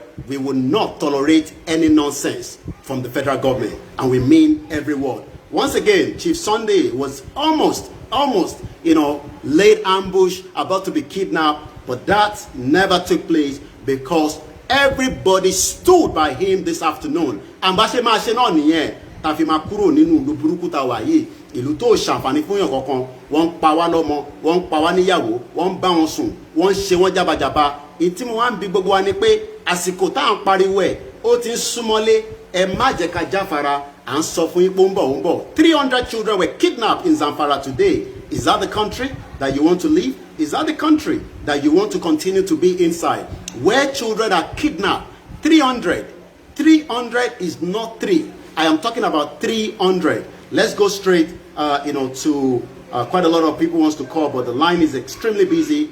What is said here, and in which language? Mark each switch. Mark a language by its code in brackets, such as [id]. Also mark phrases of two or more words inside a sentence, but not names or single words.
[en] We will not tolerate any nonsense from the federal government, and we mean every word. Once again, Chief Sunday was almost, laid ambush, about to be kidnapped, but that never took place because everybody stood by him this afternoon. [yo] And bashe ma se na niyen ta fi ma kúrò nínú ìlú burúkú ta wà yìí, ìlú tó ṣàǹfààní fún yan kankan, wọ́n pa wá lọ́mọ, wọ́n pa wá níyàwó, wọ́n bá wọn sùn, wọ́n ṣe wọ́n jabajaba. Ìtí mo wá ń bi gbogbo wa ni pé àsìkò tá ń pariwo ẹ̀ ó ti ń súnmọ́lé, ẹ má jẹ́ ká jáfara, à ń sọ fún yín pé ó ń bọ̀. [en] 300 children were kidnapped in Zamfara today. Is that the country that you want to live? Is that the country that you want to continue to be inside? Where children are kidnapped, 300 is not 3. I am talking about 300. Let's go straight, to quite a lot of people wants to call, but the line is extremely busy.